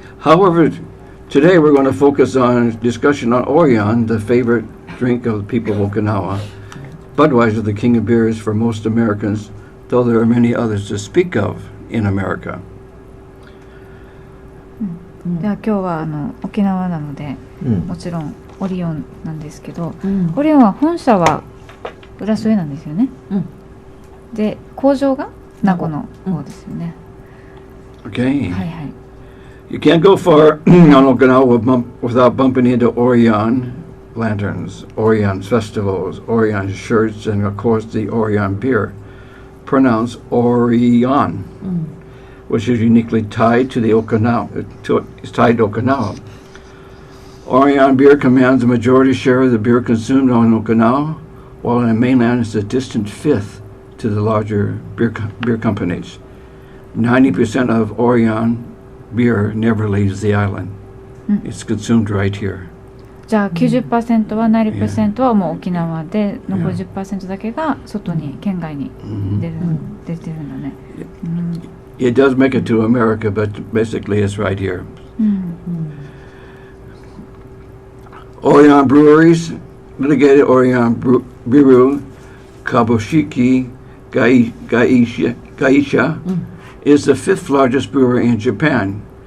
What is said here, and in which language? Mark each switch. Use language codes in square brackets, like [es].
[en] However, today we're going to focus on discussion on Orion, the favorite drink of the people of Okinawa. Budweiser, the king of beers for most Americans, though there are many others to speak of in America. [ja] じゃあ今日は沖縄なのでうん。もちろんオリオンなんですけどうんオリオンは本社は浦添なんですよね、うんで工場が名護の方ですよね、 [en] Okay. はいはい You can't go far on Okinawa without bumping into Orion lanterns, Orion festivals, Orion shirts, and of course the Orion beer, pronounced Orion, which is uniquely tied to the Okinawa. It's tied to Okinawa. Orion beer commands a majority share of the beer consumed on Okinawa, while on the mainland it's a distant fifth to the larger beer companies. 90% of Orion beer never leaves the island. It's consumed right here. [ja] じゃあ 90% は 90% はもう沖縄で残り 10% だけが外に県外に出てるんだね、 [en] It does make it to America, but basically it's right here. Orion breweries, litigated Orion Biru, Kabushiki Gaisha, is the 5th largest brewery in Japan.